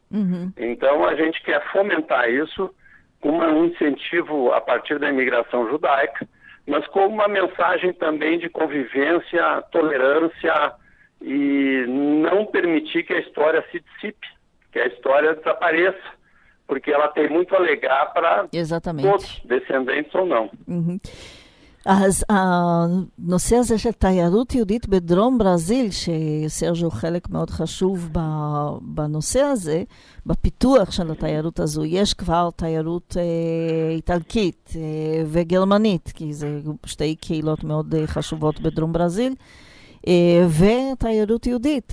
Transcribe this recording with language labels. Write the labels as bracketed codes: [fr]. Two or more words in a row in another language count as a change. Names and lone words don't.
[pt] Então a gente quer fomentar isso com um incentivo a partir da imigração judaica, mas com uma mensagem também de convivência, tolerância e não permitir que a história se dissipe, que a história desapareça, porque ela tem muito a legar para todos, descendentes ou não. [he] אז הנושא הזה של תיירות יהודית בדרום ברזיל, שסרג'ו הוא חלק מאוד חשוב בנושא הזה, בפיתוח של התיירות הזו, יש כבר תיירות איטלקית וגרמנית, כי זה שתי קהילות מאוד חשובות בדרום ברזיל, ותיירות יהודית.